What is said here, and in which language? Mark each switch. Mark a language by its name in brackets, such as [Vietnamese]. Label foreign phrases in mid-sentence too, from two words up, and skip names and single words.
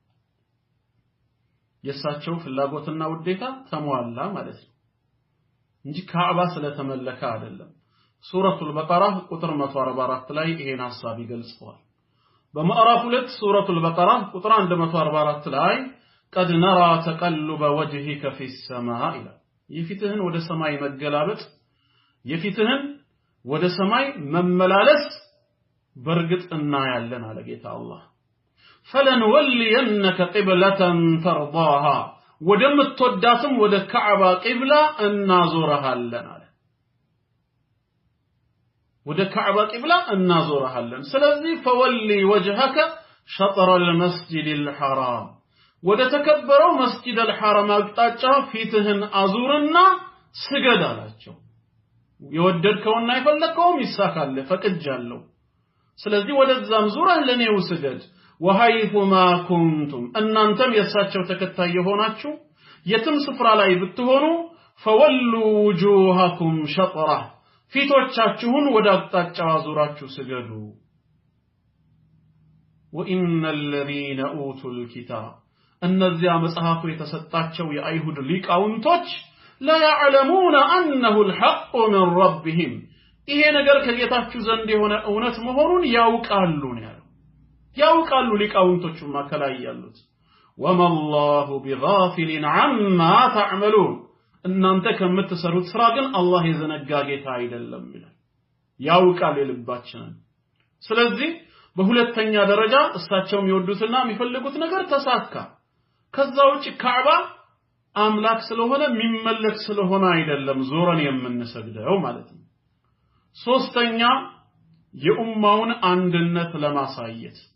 [Amharic] የሳቸው ፍላጎትና ውዴታ ተሟላ ማለት ነው እንጂ ካዕባ ስለተመለከ አይደለም ሱረቱል በቀራ ቁጥር 144 ላይ ይሄን ሐሳብ ይገልጻል በምዕራፍ 2 ሱረቱል በቀራ ቁጥር 144 ላይ [Arabic] قد نرى تقلب وجهك في السماء يفتهن [Amharic] ወደ ሰማይ መገላበጥ የፊትህን ወደ ሰማይ መመላለስ በርግጥ እናያለን አለ ጌታ አላህ [Arabic] فلنولينك قبلة ترضاها [Amharic] ወደምትወዳትም ወደ ካዕባ ቂብላ እናዞርሃለን አለ ወደ ካዕባ ቂብላ እናዞርሃለን ስለዚህ [Arabic] فولي وجهك شطر المسجد الحرام [Amharic] ወደ ተከበረው መስጂድ الحرام አቅጣጫ ፊትህን አዙርና ስገድ አላቸው የወደድከውና የፈለከውም ይሳካል ፈቅጃለሁ ስለዚህ ወደዛም ዙረህ ለኔው ስገድ [Arabic] وحيث ما كنتم [Amharic] እናንተም የሳቸው ተከታይ የሆናችሁ የትም ስፍራ ላይ ብትሆኑ [Arabic] فولوا وجوهكم شطره [Amharic] ፊቶቻችሁን ወደ አቅጣጫው አዙራችሁ ስገዱ [Arabic] وان الذين اوتوا الكتاب [Amharic] እነዚያ መጽሐፉ የተሰጣቸው የአይሁድ ሊቃውንቶች [Arabic] لا يعلمون انه الحق من ربهم [Amharic] ይሄ ነገር ከጌታችሁ ዘንድ የሆነ እውነት መሆኑን ያውቃሉ ነው ያውቃሉ ሊቃውንቶቹ ማከላይ ያሉት وما [Arabic] الله بغافل عما تعملون [Amharic] እናንተ ከምትሰሩት ስራ ግን አላህ የዘነጋ ጌታ አይደለም ይላል ያውቃል የልባችንን ስለዚህ በሁለተኛ ደረጃ እሳቸው የሚወዱትና የሚፈልጉት ነገር ተሳካ ከዛ ውጪ ካዕባ አምላክ ስለሆነ የሚመለክ ስለሆነ አይደለም ዞረን የምንሰግደው ማለት ነው ሶስተኛ የኡማውን አንድነት ለማሳየት